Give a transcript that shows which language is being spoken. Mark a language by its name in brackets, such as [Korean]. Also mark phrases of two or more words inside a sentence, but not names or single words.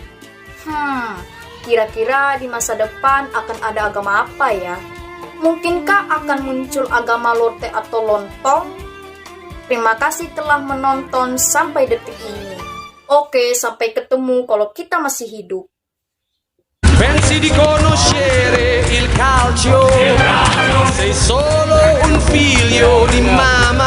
[Indonesian] Kira-kira di masa depan akan ada agama apa ya? Mungkinkah akan muncul agama Lote atau Lontong? Terima kasih telah menonton sampai detik ini. Oke, sampai ketemu kalau kita masih hidup. [Italian] Pensi di conoscere il calcio, sei solo un figlio di mare.